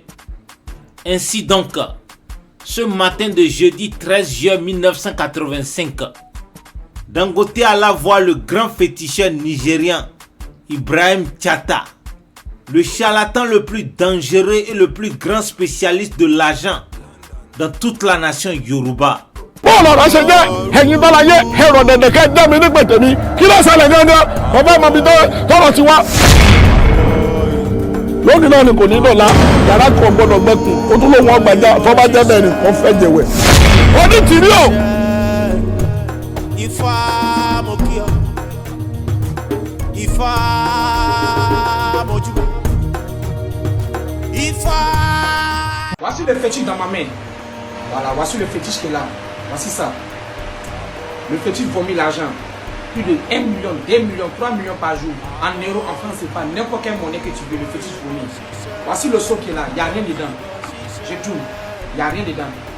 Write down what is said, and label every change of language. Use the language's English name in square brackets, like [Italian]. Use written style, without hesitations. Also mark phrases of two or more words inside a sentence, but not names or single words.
[French] Ainsi donc, ce matin de jeudi 13 juin 1985, Dangote alla voir le grand féticheur nigérian Ibrahim Chata, le charlatan le plus dangereux et le plus grand spécialiste de l'argent dans toute la nation Yoruba. [Yoruba] lónìí náà ni kò ní dọ̀la yàrá kan gbọ́dọ̀ gbẹ́kùn ó tún lóun ọgbàjà tó bá jẹ́ bẹ́ẹ̀ ni wọ́n fẹ́ jẹ̀wẹ̀. onítìrí o. Ifá mo kí ọ, Ifá mo júbà, Ifá. [French] Voici le fétiche dans ma main. Voilà, voici le fétiche qui est là. Voici ça. Le fétiche vomit l'argent. Plus de 1 million, 2 millions, 3 millions par jour. En euros, en francs, c'est pas n'importe quelle monnaie que tu veux, le fétiche vomit. Voici le seau qui est là, il n'y a rien dedans. Je tourne, il n'y a rien dedans.